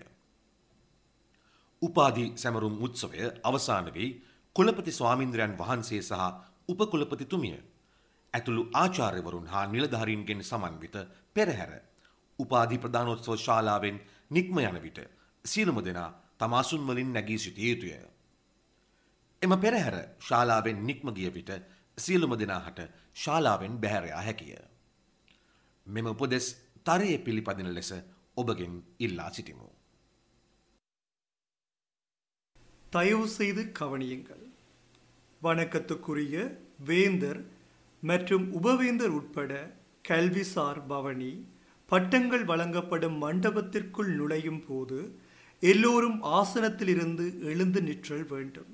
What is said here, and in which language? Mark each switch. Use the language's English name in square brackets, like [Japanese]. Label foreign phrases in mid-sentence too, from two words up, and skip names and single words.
[Sinhala] උපාධි සැමරුම් උත්සවය අවසාන වී කුලපති ස්වාමීන්ද්‍රයන් වහන්සේ සහ උපකුලපතිතුමිය ඇතුළු ආචාර්යවරුන් හා නිලධාරීන්ගෙන් සමන්විත පෙරහැර උපාධි ප්‍රදානෝත්සව ශාලාවෙන් නික්ම යන විට සියලුම දෙනා තම අසුන් වලින් නැගී සිටිය යුතුය. එම පෙරහැර ශාලාවෙන් නික්ම ගිය විට සියලුම දෙනාහට ශාලාවෙන් බැහැර යා හැකිය. මෙම උපදෙස් තරයේ පිළිපදින ලෙස ඔබගෙන් ඉල්ලා සිටිමු. [Tamil] தயவு செய்து கவனியுங்கள். வணக்கத்துக்குரிய வேந்தர் மற்றும் உபவேந்தர் உட்பட கல்விசார் பவனி பட்டங்கள் வழங்கப்படும் மண்டபத்திற்குள் நுழையும் போது எல்லோரும் ஆசனத்திலிருந்து எழுந்து நிற்றல் வேண்டும்.